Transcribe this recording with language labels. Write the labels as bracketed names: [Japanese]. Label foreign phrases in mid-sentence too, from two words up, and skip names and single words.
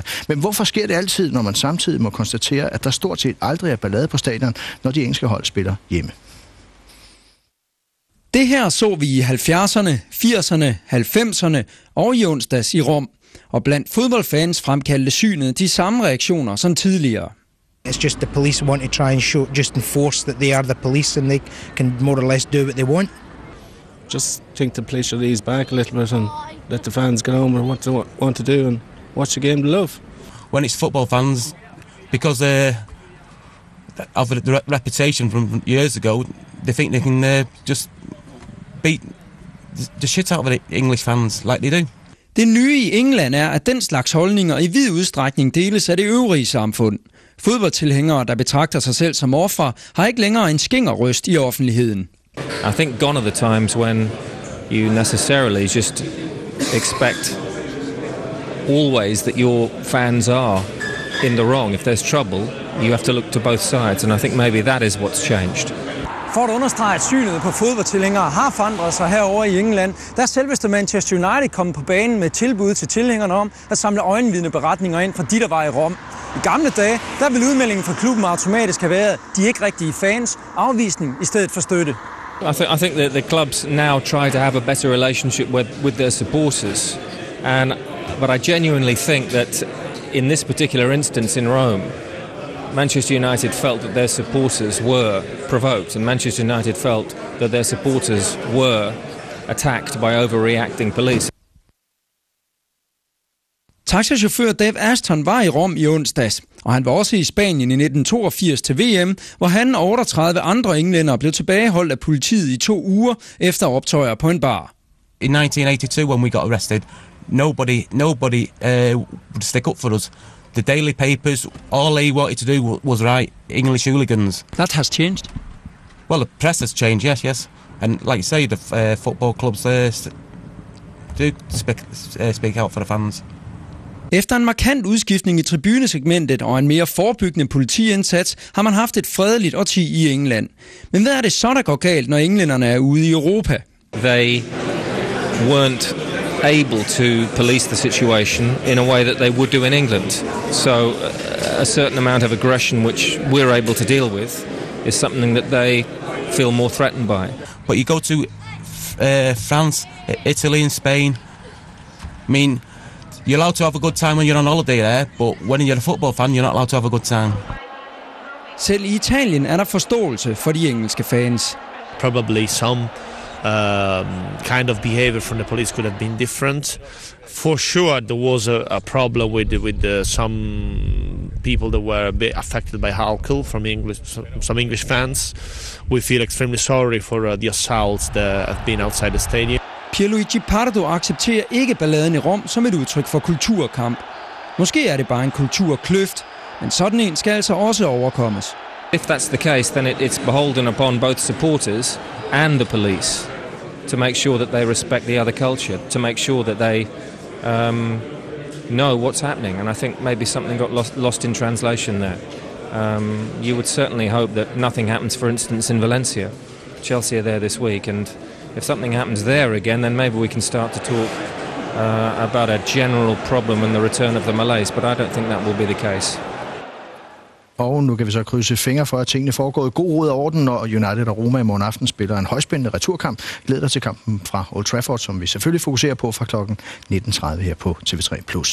[Danish] Men hvorfor sker det altid, når man samtidig må konstatere, at der stort set aldrig er ballade på stadion, når de engelske hold spiller hjemme? Det her så vi i 70'erne, 80'erne, 90'erne og i onsdags i Rom. Og blandt fodboldfans fremkaldte synet de samme reaktioner som tidligere. [English] It's just the police want to try and enforce that they are the police and they can more or less do what they want. Just think the police should ease back a little bit and let the fans get on with what they want to do and watch the game to love. When it's football fans, because of the reputation from years ago, they think they can just beat the shit out of the English fans like they do. [Danish] Det nye i England er, at den slags holdninger i vid udstrækning deles af det øvrige samfund. Fodboldtilhængere, der betragter sig selv som ofre, har ikke længere en skængerrøst i offentligheden. [English] I think gone are the times when you necessarily just expect always that your fans are in the wrong. If there's trouble, you have to look to both sides, and I think maybe that is what's changed. [Danish] For at understrege, at synet på fodboldtilhængere har forandret sig herover i England, der er selveste Manchester United kommet på banen med tilbud til tilhængerne om at samle øjenvidneberetninger ind fra de, der var i Rom. I gamle dage, der ville udmeldingen fra klubben automatisk have været, de ikke rigtige fans, afvisning i stedet for støtte. [English] I think that the clubs now try to have a better relationship with their supporters, but I genuinely think that in this particular instance in Rome, Manchester United felt that their supporters were provoked, and Manchester United felt that their supporters were attacked by overreacting police. [Danish] Taxachauffør Dave Ashton var i Rom i onsdags, og han var også i Spanien i 1982 til VM, hvor han og 38 andre englændere blev tilbageholdt af politiet i 2 uger efter optøjer på en bar. [English] In 1982, when we got arrested, nobody would stick up for us. The daily papers, all they wanted to do was write English hooligans. That has changed. Well, the press has changed, yes. And like you say, the football clubs do speak out for the fans. [Danish] Efter en markant udskiftning i tribunesegmentet og en mere forebyggende politiindsats, har man haft et fredeligt årti i England. Men hvad er det så, der går galt, når englænderne er ude i Europa? [English] They weren't able to police the situation in a way that they would do in England. So a certain amount of aggression which we're able to deal with is something that they feel more threatened by. But you go to France, Italy and Spain, I mean, you're allowed to have a good time when you're on holiday there, but when you're a football fan, you're not allowed to have a good time. [Danish] Selv i Italien er der forståelse for de engelske fans. [English] Probably some kind of behavior from the police could have been different. For sure, there was a problem with some people that were a bit affected by alcohol from some English fans. We feel extremely sorry for the assaults that have been outside the stadium. [Danish] Pierluigi Pardo accepterer ikke balladen i Rom som et udtryk for kulturkamp. Måske er det bare en kulturkløft, men sådan en skal altså også overkommes. [English] If that's the case, then it's beholden upon both supporters and the police to make sure that they respect the other culture, to make sure that they know what's happening. And I think maybe something got lost in translation there. You would certainly hope that nothing happens, for instance, in Valencia. Chelsea are there this week, and if something happens there again, then maybe we can start to talk about a general problem and the return of the Malays, but I don't think that will be the case. [Danish] Og nu kan vi så krydse fingre for, at tingene foregår i god ro og orden, når United og Roma i morgen aften spiller en højspændende returkamp. Leder til kampen fra Old Trafford, som vi selvfølgelig fokuserer på fra klokken 19.30 her på TV3+.